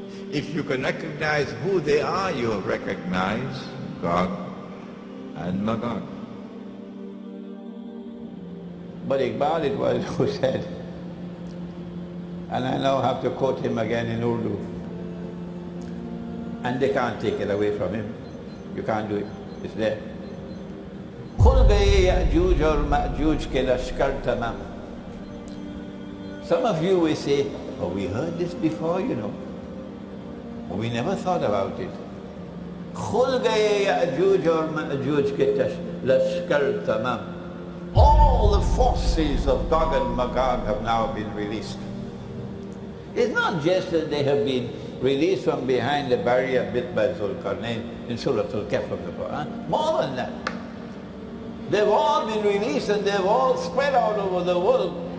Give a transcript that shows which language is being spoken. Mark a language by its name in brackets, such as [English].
[English] If you can recognize who they are, you have recognized GOG and MAGOG. But Iqbal it was who said, and I now have to quote him again in Urdu, and they can't take it away from him. You can't do it. It's there. [Urdu] खुल गए याजूज और माजूज के लश्कर तमाम. [English] Some of you will say, oh, we heard this before, you know. But we never thought about it. [Urdu] खुल गए याजूज और माजूज के लश्कर तमाम. [English] All the forces of GOG and MAGOG have now been released. It's not just that they have been released from behind the barrier built by Zulkarnain in Surah Al-Kahf of the Quran. More than that. They've all been released and they've all spread out over the world.